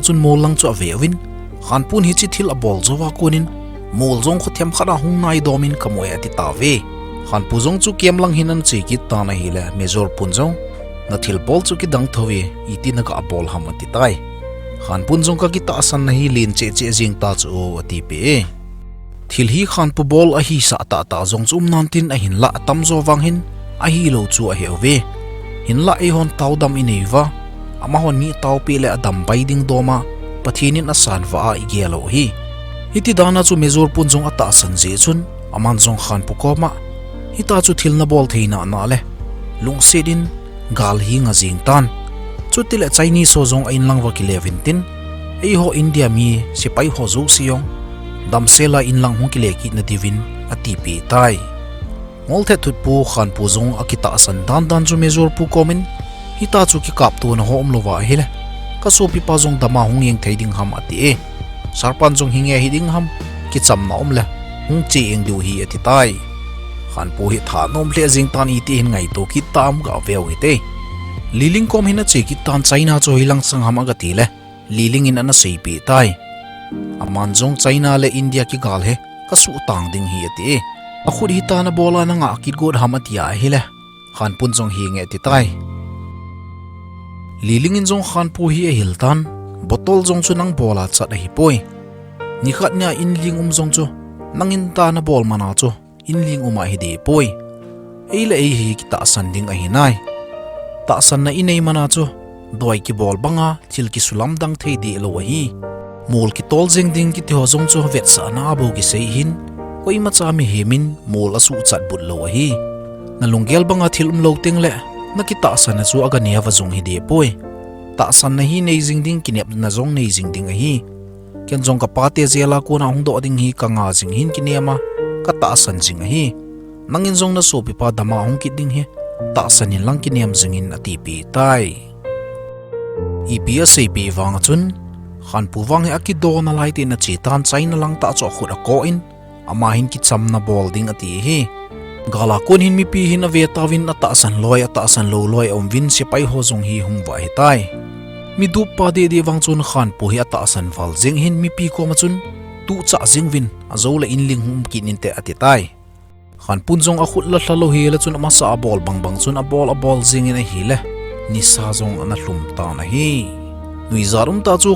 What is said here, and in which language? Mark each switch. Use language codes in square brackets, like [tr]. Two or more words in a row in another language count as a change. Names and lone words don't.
[tcz] chun mol lang chu avewin Khanpu hi chi thil a bol zowa konin mol jong kho them khara hung nai domin kamoy ati tawe Khanpu jong chu kem lang hin an chi ki ta na hi le mezor pun jong na thil bol chu ki dang thowe iti na ka bol ham ati tai Khanpu jong ka ki ta san na hi lin che jing ta chu ati pe thil hi Khanpu bol a hi sa ta jong chum nan tin a hin la tam zo wang hin a hi lo chu a heuwe hin la e hon taw dam ineiwa ama hon ni taw pe le adam bai ding doma pathinin asan wa a igelo hi hiti dana chu mezor pun jong ata san je chun aman jong Khanpu koma hita chu thil na bol theina na le lung sedin gal hi nga jing tan chu til Chinese so jong ain lang wa ki 11 tin ei ho India mi sipai ho zo siong damsela in lang hung ki le ki na divin ati pi tai ngol the thut pu Khanpu jong akita san dan chu mezor pu komin hita chu ki kap tu na hom lo wa hele ka Asopipa jong dama hung yeng theiding ham ati sarpan jong hinge hiding ham ki cham na om le hung chi eng du hi ati tai Khanpu hi tha nom le jing tan iti hin ngai to ki tam ga veu hi te liling kom hina cheki tan China cho hilang sangham agati le liling in ana seipi tai amanjong China le India ki gal he kasu tang ding hi ati akhud hi ta na bola na nga ki god hamatia hi le Khanpun jong hi nge ti tai liling in jong Khanpu hi a hiltan botol jong chu nang bola chat hi poi ni khat nya in ling jong chu nangin ta na bol mana chu in ling uma hi de poi eile ei hi ki ta san ding a hi nai ta san na inei mana chu doi ki bol banga thil ki sulam dang thei de lo hi mol ki tol jeng ding ki tho jong chu vet sa na bo ki sei hin koi ma cha mi hemin mol asu chat but lo hi na lunggel banga thil lo ting le na ki ta san na chu aga ne wa jong hi de poi ta san na hi nei jing ding ki nep na jong nei jing ding a hi ken jong ka pa te zela ko na hung do ding hi ka nga jing hin ki nema ka ta san jing a hi nangin jong na Asopipa dama hung ki ding hi ta sanin lang ki nem jing in ati pi tai ipia sei pi wang chun Khanpu wang he akido na lai te na chi tan China lang ta cho khut a ko in ama hin ki cham na bol ding ati hi gala kon hin mi pi hin a ve tawin ata san loi ata san lo loi om vin se pai ho jong hi hung wa hi tai mi du pa de de wang chun Khanpu hi ata san wal jing hin mi pi ko ma chun tu cha jing vin a zo la in ling hum kin in te ati tai Khanpun jong a khut la thalo hi la chun ama sa bol bang bang chun a bol jing in a hi le ni sa jong ana hlum ta na hi nui zarum ta chu